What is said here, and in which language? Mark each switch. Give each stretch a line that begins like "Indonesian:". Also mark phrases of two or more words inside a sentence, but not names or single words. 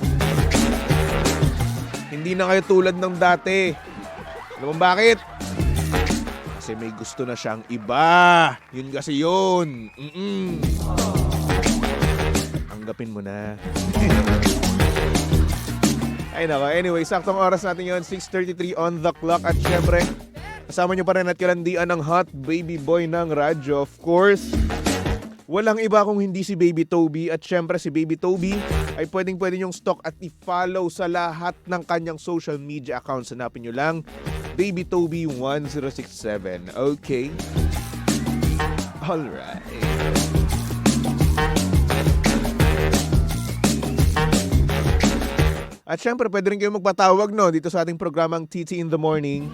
Filipino: Hindi na kayo tulad ng dati. Alam mo bakit? Kasi may gusto na siyang iba. Yun kasi yun. Anggapin mo na. Ay nako, anyway, saktong oras natin yun, 6:33
English: on the clock.
Filipino: At syempre, kasama nyo pa rin at kalandian ng hot baby boy ng radyo.
English: Of course,
Filipino: walang iba kung hindi si Baby Toby. At syempre si Baby Toby ay pwede yung stalk at i-follow sa lahat ng kanyang
English: social media accounts.
Filipino: Hanapin nyo lang Baby Toby 1067. Okay? Alright. At syempre pwede rin kayo magpatawag dito sa ating programang TT in the Morning.